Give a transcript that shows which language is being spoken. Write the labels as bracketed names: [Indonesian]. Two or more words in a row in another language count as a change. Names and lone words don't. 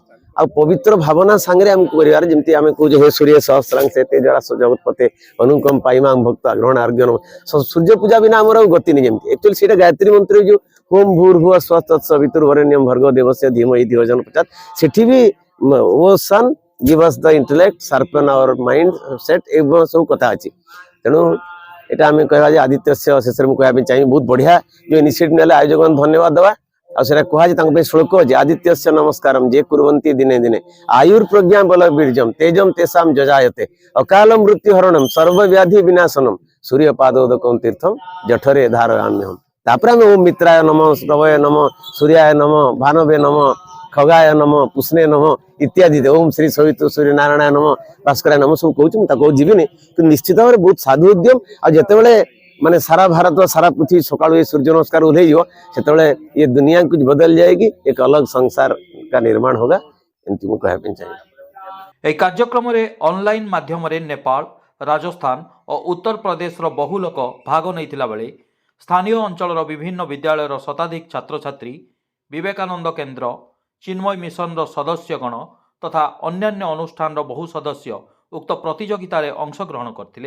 [Odia] ଆଉ ପବିତ୍ର ଭାବନା ସାଙ୍ଗରେ ଆମକୁ କରିବାର, ଯେମିତି ଆମେ କହୁଛୁ ହେ [Sanskrit] ସୂର୍ଯ୍ୟ ସହସ୍ରାଂଶ ଏତେ ଜଳା ଜଗତପତେ ଅନୁକମ ପାଇମା ଭକ୍ତ ଗ୍ରହଣ ଆର୍ଗ୍ୟନ। [Odia] ସୂର୍ଯ୍ୟ ପୂଜା ବିନା ଆମର ଆଉ ଗତି ନେଇ। ଯେମିତି ଆକ୍ଚୁଆଲି ସେଇଟା ଗାୟତ୍ରୀ ମନ୍ତ୍ର ଯୋଉ [Sanskrit] ହୋମ ଭୂର୍ଭୁବ ସ୍ୱତତ୍ସବିତୁର୍ବରେଣ୍ୟଂ ଭର୍ଗୋ ଦେବସ୍ୟ ଧୀମହି ଧିୟୋ ଜନ ପ୍ରଚୋଦୟାତ୍, [Odia] ସେଠି ବି ଓ ସନ୍ [English] give us the intellect, sharpen our mind set [Odia] ଏବଂ ସବୁ କଥା ଅଛି। ତେଣୁ ଏଟା ଆମେ କହିବା ଯେ ଆଦିତ୍ୟସ୍ୟ ଶେଷରେ ମୁଁ କହିବା ପାଇଁ ଚାହିଁବି ବହୁତ ବଢିଆ ଯୋଉ ଇନିସିଏଟିଭ ନେଲେ ଆୟୋଜକ ଧନ୍ୟବାଦ ଦେବା। ଆଉ ସେଟା କୁହାଯାଏ ତାଙ୍କ ପାଇଁ ଶ୍ଲୋକ ଅଛି [Sanskrit] ଆଦିତ୍ୟସ୍ୟ ନମସ୍କାରମ୍ ଯେ କୁର୍ବନ୍ତି ଦିନେ ଦିନେ ଆୟୁର୍ ପ୍ରଜ୍ଞା ବଳ ବୀର୍ଯ୍ୟମ୍ ତେଜମ୍ ତେଷାମ୍ ଯଜାୟତେ ଅକାଳ ମୃତ୍ୟୁ ହରଣମ୍ ସର୍ବବ୍ୟାଧି ବିନାଶନମ୍ ସୂର୍ଯ୍ୟ ପାଦୋଦକମ୍ ତୀର୍ଥମ୍ ଜଠରେ ଧାରୟାମ୍ୟହମ୍। [Odia] ତାପରେ ଆମେ [Sanskrit] ଓମ୍ ମିତ୍ରାୟ ନମ, ରବୟ ନମ, ସୂର୍ୟାୟ ନମ, ଭାନବେ ନମ, ଖଗାୟ ନମ, ପୁଷ୍ଣେ ନମ [Odia] ଇତ୍ୟାଦି [Sanskrit] ଓମ୍ ଶ୍ରୀ ସବିତୃ ସୂର୍ଯ୍ୟ ନାରାୟଣ ନମ, ଭାସ୍କରାୟ ନମ [Odia] ସବୁ କହୁଛି। ମୁଁ ତାକୁ ଯିବିନି, କିନ୍ତୁ ନିଶ୍ଚିତ ଭାବରେ ବହୁତ ସାଧୁ ଉଦ୍ୟମ। ଆଉ ଯେତେବେଳେ ମାନେ ସାରା ଭାରତ ସାରା ପୃଥିବୀ ସକାଳୁ ଏ ସୂର୍ଯ୍ୟ ନମସ୍କାର ଓହ୍ଲେଇଯିବ ସେତେବେଳେ ଏ ଦୁନିଆ [Hindi] कुछ बदल जाएगी, एक अलग संसार का निर्माण होगा। [Odia] एमती ମୁଁ କହିବା ପାଇଁ ଚାହିଁବି। ଏହି କାର୍ଯ୍ୟକ୍ରମରେ ଅନଲାଇନ୍ ମାଧ୍ୟମରେ ନେପାଳ, ରାଜସ୍ଥାନ ଓ ଉତ୍ତରପ୍ରଦେଶର ବହୁ ଲୋକ ଭାଗ ନେଇଥିଲା ବେଳେ ସ୍ଥାନୀୟ ଅଞ୍ଚଳର ବିଭିନ୍ନ ବିଦ୍ୟାଳୟର ଶତାଧିକ ଛାତ୍ରଛାତ୍ରୀ, ବିବେକାନନ୍ଦ କେନ୍ଦ୍ର, ଚିନ୍ମୟ ମିଶନର ସଦସ୍ୟଗଣ ତଥା ଅନ୍ୟାନ୍ୟ ଅନୁଷ୍ଠାନର ବହୁ ସଦସ୍ୟ ଉକ୍ତ ପ୍ରତିଯୋଗିତାରେ ଅଂଶଗ୍ରହଣ କରିଥିଲେ।